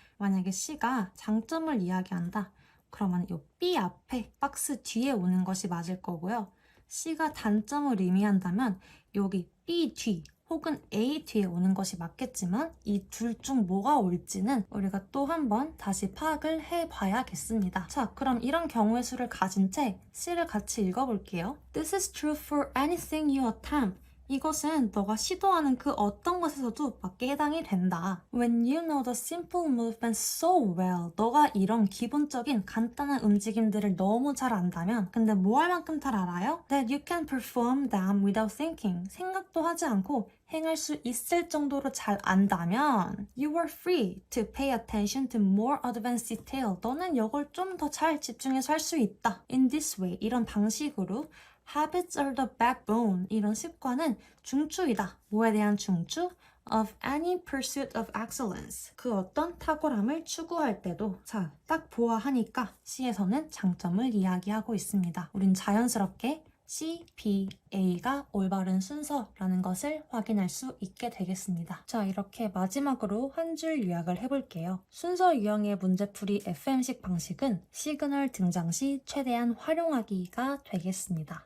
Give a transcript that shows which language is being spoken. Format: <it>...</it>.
<ko>만약에 C가 장점을 이야기한다. 그러면 이 B 앞에 박스 뒤에 오는 것이 맞을 거고요. C가 단점을 의미한다면 여기 B 뒤 혹은 A 뒤에 오는 것이 맞겠지만 이 둘 중 뭐가 올지는 우리가 또 한 번 다시 파악을 해봐야겠습니다. 자, 그럼 이런 경우의 수를 가진 채 C를 같이 읽어볼게요.</ko> <en>This is true for anything you attempt.</en> <ko>이것은 너가 시도하는 그 어떤 것에서도 맞게 해당이 된다.</ko> <en>When you know the simple movements so well.</en> <ko>너가 이런 기본적인 간단한 움직임들을 너무 잘 안다면 근데 뭐 할 만큼 잘 알아요?</ko> <en>That you can perform them without thinking.</en> <ko>생각도 하지 않고 행할 수 있을 정도로 잘 안다면</ko> <en>You are free to pay attention to more advanced detail.</en> <ko>너는 이걸 좀 더 잘 집중해서 할 수 있다.</ko> <en>In this way,</en> <ko>이런 방식으로</ko> <en>Habits are the backbone.</en> <ko>이런 습관은 중추이다. 뭐에 대한 중추?</ko> <en>Of any pursuit of excellence.</en> <ko>그 어떤 탁월함을 추구할 때도 자, 딱 보아하니까 C에서는 장점을 이야기하고 있습니다. 우린 자연스럽게 C, B, A가 올바른 순서라는 것을 확인할 수 있게 되겠습니다. 자, 이렇게 마지막으로 한 줄 요약을 해볼게요. 순서 유형의 문제풀이 FM식 방식은 시그널 등장 시 최대한 활용하기가 되겠습니다.</ko>